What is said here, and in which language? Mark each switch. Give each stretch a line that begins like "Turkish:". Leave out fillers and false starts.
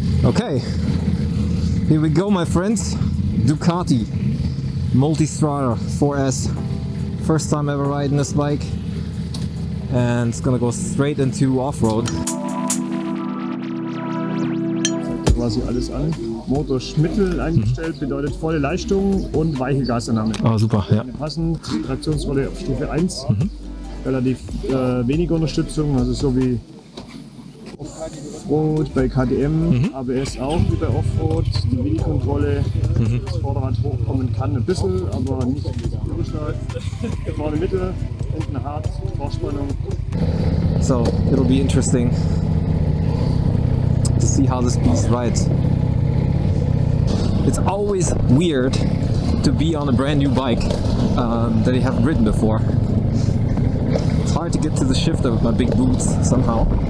English: Okay, here we go, my friends. Ducati Multistrada V4S. First time ever riding this bike, and it's gonna go straight into off-road.
German: Quasi alles an. Motor Mittel eingestellt, bedeutet volle Leistung und weiche Gasannahme. Ah, super, ja. Passend, Traktionsrolle auf Stufe 1. Relativ wenig Unterstützung, also so wie Offroad bei KTM, ABS auch wie bei Offroad. Die Mini-Kontrolle, das Vorderrad hochkommen kann ein bisschen, aber nicht überstark. Vorne Mittel, hinten hart, Vorspannung.
English: So, it'll be interesting to see how this beast rides. It's always weird to be on a brand new bike that you haven't ridden before. It's hard to get to the shifter with my big boots somehow.